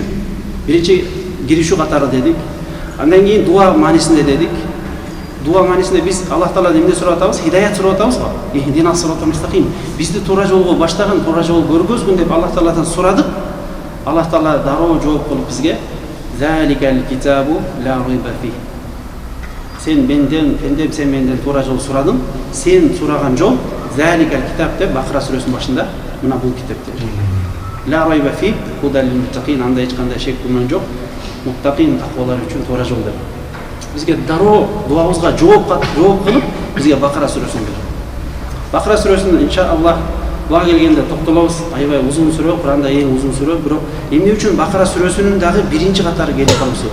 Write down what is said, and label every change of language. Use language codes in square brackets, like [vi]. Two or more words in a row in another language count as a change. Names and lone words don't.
[ky] Биринчи киришүү катары дедик. Андан кийин дуа маанисинде дедик. Дуа маанисинде биз Аллах Тааладан эмне сурап атабыз? Хидаят сурап атабыз го. [ar] اهدنا الصراط المستقيم. [ky] Бизди туура жолго баштаган, туура жол көргөзгүн деп Аллах Тааладан сурадык. Аллах Таала дароо жооп кылып бизге [ar] ذلك الكتاب لا ريب فيه. [ky] Сен менден туура жол сурадың. Сен сураган жол [ar] ذلك الكتاب [ky] деп Бакара сүрөсүнүн башында мына бул китепте. [ar] لا ريب فيه هدى للمتقين, [ky] анда эч кандай шек күмөн жок. Муттакин таквалар үчүн туура жол деп. Бизге дароо дуабызга жооп кылып бизге Бакара сүрөсүн берди. Бакара сүрөсүн иншаллах буга келгенде токтолобуз. Аябай узун сүрө, Куранда эң узун сүрө, бирок эмне үчүн Бакара сүрөсүнүн дагы биринчи катары келип калышы?